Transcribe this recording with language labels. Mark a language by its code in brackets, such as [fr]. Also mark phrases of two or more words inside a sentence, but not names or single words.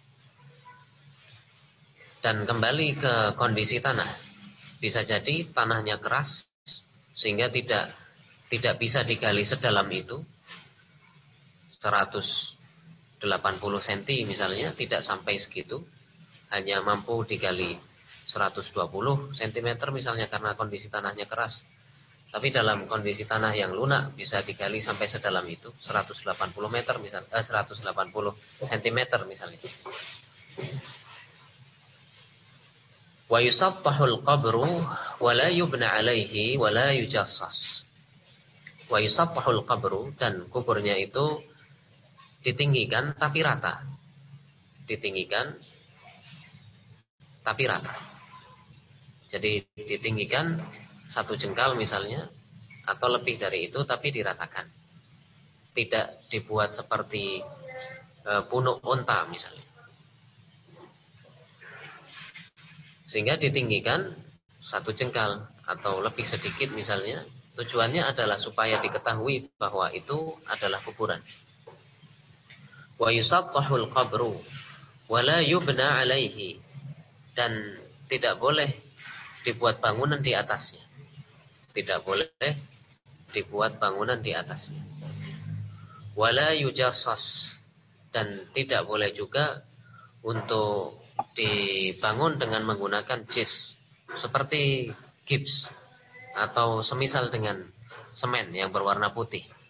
[id] Dan kembali ke kondisi tanah, bisa jadi tanahnya keras sehingga tidak bisa digali sedalam itu, 180 cm misalnya, tidak sampai segitu, hanya mampu digali 120 cm misalnya karena kondisi tanahnya keras. Tapi dalam kondisi tanah yang lunak bisa digali sampai sedalam itu, 180 cm misalnya. [ar] ويسطح القبر ولا يبنى عليه ولا يجصص. ويسطح القبر, [id] dan kuburnya itu ditinggikan tapi rata. Jadi ditinggikan 1 jengkal misalnya, atau lebih dari itu, tapi diratakan. Tidak dibuat seperti punuk unta misalnya. Sehingga ditinggikan 1 jengkal atau lebih sedikit misalnya. Tujuannya adalah supaya diketahui bahwa itu adalah kuburan. [ar] ويسطح القبر ولا يبنى عليه, [id] dan tidak boleh dibuat bangunan di atasnya. Tidak boleh dibuat bangunan di atasnya. [ar] ولا يجصص, [id] dan tidak boleh juga untuk dibangun dengan menggunakan jis, seperti gips atau semisal dengan semen yang berwarna putih.